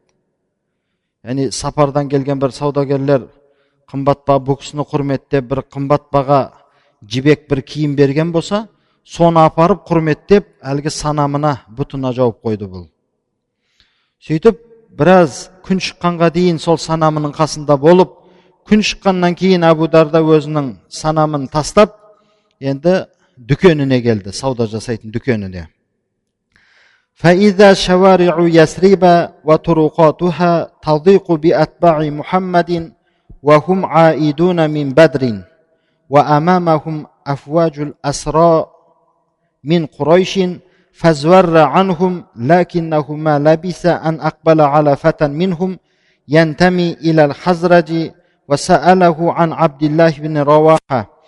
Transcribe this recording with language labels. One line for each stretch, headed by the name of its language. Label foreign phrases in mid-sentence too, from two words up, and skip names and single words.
Kazakh: Яғни сапардан келген бір саудагерлер қымбат баға бұл кісіні құрметтеп бір қымбат баға жібек бір киім берген болса, соны апарып құрметтеп әлгі санамына, бұтына жауып қойды бұл. Сөйтіп, біраз күн шыққанға дейін сол санамының қасында болып, күн шыққаннан кейін Абу Дарда өзінің санамын тастап, енді дүкеніне келді, сауда жасайтын дүкеніне.
Arabic: فإذا شوارع يثرب وطرقاتها تضيق بأتباع محمد وهم عائدون من بدر وأمامهم أفواج الأسرى من قريش فازور عنهم لكنه ما لبث أن أقبل على فتى منهم ينتمي إلى الخزرج وسأله عن عبد الله بن رواحة